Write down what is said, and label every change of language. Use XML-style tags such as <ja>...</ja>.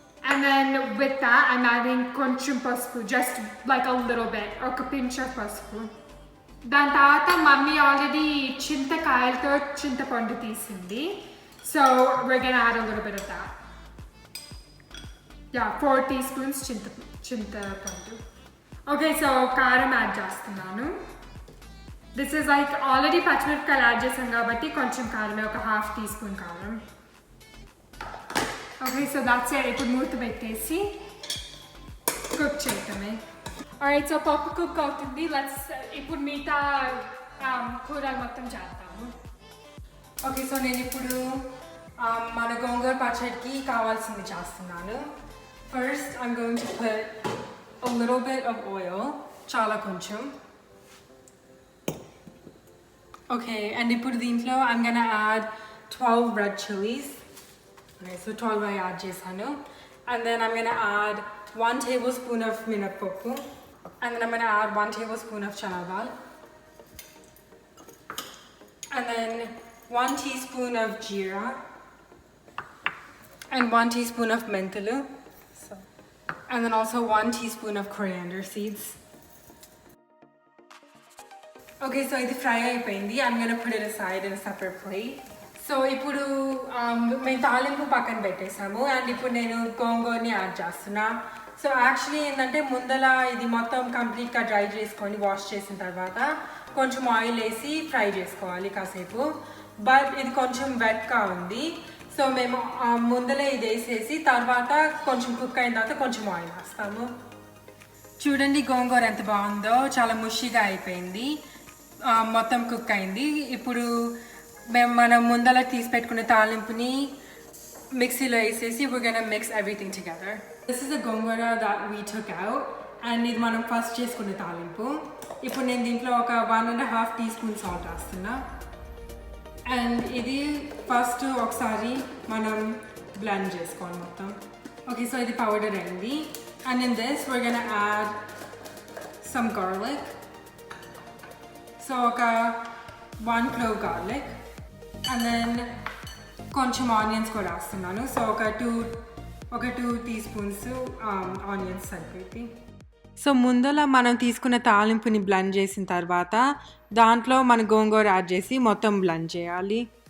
<en>and then with that I'm adding</en> <te>కొంచెం పసుపు,</te> <en>Just like a little bit, ఒక pinch of పసుపు.</en> <te>దాని తర్వాత మమ్మీ ఆల్రెడీ చింతకాయలతో చింతపండు తీసింది,</te> <en>So we're gonna add a little bit of that. Yeah, 4 teaspoons చింతపండు.</en> <te>ఓకే, సో కారం యాడ్ చేస్తున్నాను. దిస్ ఈజ్ లైక్ ఆల్రెడీ పచ్చిమిరపకాయలు యాడ్ చేసాం కాబట్టి కొంచెం కారమే, ఒక 1/2 teaspoon కారం. Okay, so that's it. ఇప్పుడు మూత పెట్టేసి కుక్ చేయటమే. ఆల్రైట్, సో పప్పు కుక్ అవుతుంది. ఇప్పుడు మిగతా కూరలు మొత్తం చేద్దాము. ఓకే, సో నేను ఇప్పుడు మన గోంగూర పచ్చడికి కావాల్సింది చేస్తున్నాను.</te> <en>First, I'm going to put a little bit of oil,</en> <te>chala koncham.</te> <en>Okay, and</en> <te>ippudu deentlo</te> <en>I'm gonna add 12 red chilies. Okay, so 12 I add</en> <te>chesanu.</te> <en>And then I'm gonna add 1 tablespoon of minapoppu. And then I'm gonna add 1 tablespoon of chana dal. And then 1 teaspoon of jeera. And 1 teaspoon of mentulu. And then also 1 teaspoon of coriander seeds. Okay, so</en> <te>ఇది fry అయిపోయింది.</te> <en>I'm gonna put it aside in a separate plate.</en> <te>So ఇప్పుడు మేము తాలింపు పక్కన పెట్టేసాము. And ఇప్పుడు నేను గోంగూరని add చేస్తున్నా. సో యాక్చువల్లీ ఏంటంటే ముందల ఇది మొత్తం కంప్లీట్గా డ్రై చేసుకొని వాష్ చేసిన తర్వాత కొంచెం ఆయిల్ వేసి ఫ్రై చేసుకోవాలి కాసేపు. బట్ ఇది కొంచెం వెట్గా ఉంది, సో మేము ముందలే ఇది వేసేసి తర్వాత కొంచెం కుక్ అయిన తర్వాత కొంచెం ఆయిల్ వేస్తాము. చూడండి గోంగూర ఎంత బాగుందో, చాలా ముషిగా అయిపోయింది, మొత్తం కుక్ అయింది. ఇప్పుడు మనం ముందల తీసి పెట్టుకునే తాలింపుని మిక్సీలో వేసేసి</te> <en>we're gonna mix everything together. This is the gongura that we took out, and</en> <te>ఇది మనం ఫస్ట్ చేసుకునే తాలింపు. ఇప్పుడు నేను దీంట్లో ఒక 1.5 teaspoon సాల్ట్ వేస్తున్నా. అండ్ ఇది ఫస్ట్ ఒకసారి మనం బ్లెండ్ చేసుకోవాలి మొత్తం. ఓకే, సో ఇది పౌడర్ అయింది.</te> <en>And in this we're gonna add some garlic.</en> <te>So ఒక 1 clove garlic. అండ్ దెన్ కొంచెం ఆనియన్స్ కూడా వేస్తున్నాను. సో ఒక 2 teaspoons ఆనియన్స్ సరిపోయింది. సో ముందర మనం తీసుకున్న తాలింపుని బ్లెండ్ చేసిన తర్వాత దాంట్లో మన గోంగూర యాడ్ చేసి మొత్తం బ్లెండ్ చేయాలి.</te>